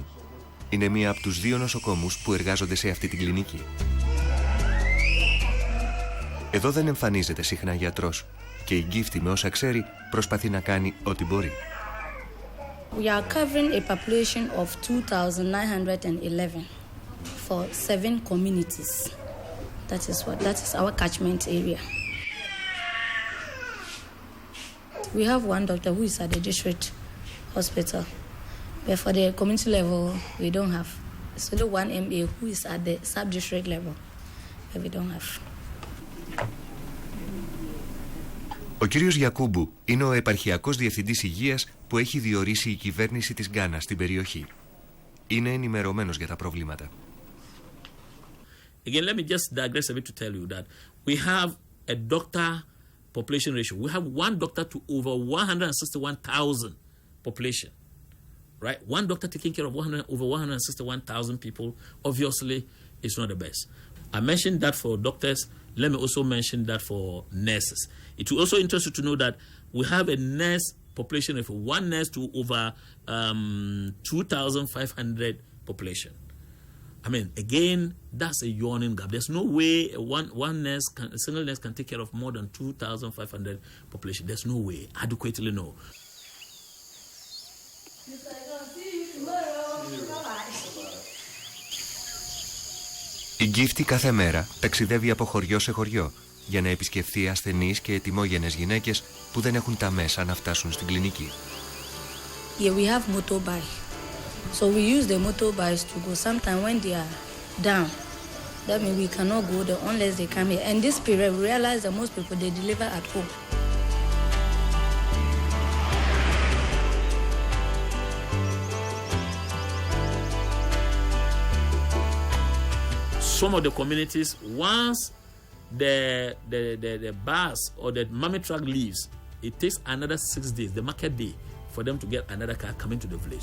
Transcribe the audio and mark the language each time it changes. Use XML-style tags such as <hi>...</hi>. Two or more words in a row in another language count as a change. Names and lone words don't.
<el>Είναι μία από τους 2 νοσοκόμους που εργάζονται σε αυτή την κλινική. Εδώ δεν εμφανίζεται συχνά γιατρός και η Γκίφτη με όσα ξέρει προσπαθεί να κάνει ό,τι μπορεί.</el> <en>We are covering a population of 2,911 for 7 communities. That is our catchment area. We have one doctor who is at the district hospital, but for the community level, we don't have. It's only one MA who is at the sub-district level, but we don't have.</en> <el>Ο κύριος Γιακούμπου είναι ο επαρχιακός διευθυντής υγείας που έχει διορίσει η κυβέρνηση της Γκάνας στην περιοχή. Είναι ενημερωμένος για τα προβλήματα.</el> <en>Again, let me just digress a bit to tell you that we have a doctor population ratio. We have one doctor to over 161,000 population, right? One doctor taking care of over 161,000 people, obviously, is not the best. I mentioned that for doctors. Let me also mention that for nurses. It will also interest you to know that we have a nurse population of 1 nurse to over 2,500 population. I mean, again, that's a yawning gap. There's no way a single nurse can take care of more than 2,500 population. There's no way, adequately no.</en> <el>Η Γκίφτη κάθε μέρα ταξιδεύει από χωριό σε χωριό για να επισκεφθεί ασθενείς και ετοιμόγενες γυναίκες που δεν έχουν τα μέσα να φτάσουν στην κλινική.</el> <en>Yeah, we have motorbike. So we use the motorbikes to go. Sometimes when they are down, that means we cannot go there unless they come here. And this period, we realize that most people, they deliver at home. Some of the communities, once the bus or the mummy truck leaves, it takes another 6 days, the market day, for them to get another car coming to the village.</en>